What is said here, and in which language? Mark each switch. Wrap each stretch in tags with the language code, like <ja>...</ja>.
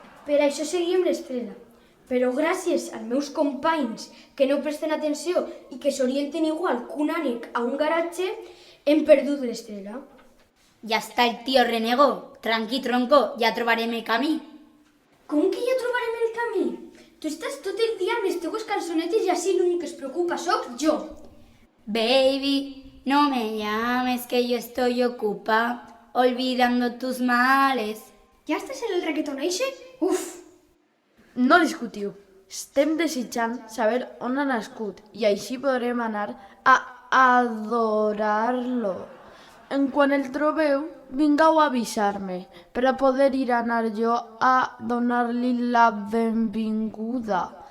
<ca>Per això seguim l'estrella. Però gràcies als meus companys que no presten atenció i que s'orienten igual que un ànec a un garatge, hem perdut l'estrella. Ja està el tio Renego. Tranqui, tronco, ja trobarem el camí. Com que ja trobarem el camí? Tu estàs tot el dia amb les teues cançonetes i així l'únic que es preocupa sóc jo.</ca> <es>Baby, no me llames que yo estoy ocupada olvidando tus males.</es> <ca>Ja estàs en el reggaeton eixe? Uf! No discutiu. Estem desitjant saber on ha nascut i així podrem anar a adorar-lo. En quan el trobeu, vingueu a avisar-me per a poder anar jo a donar-li la benvinguda.</ca>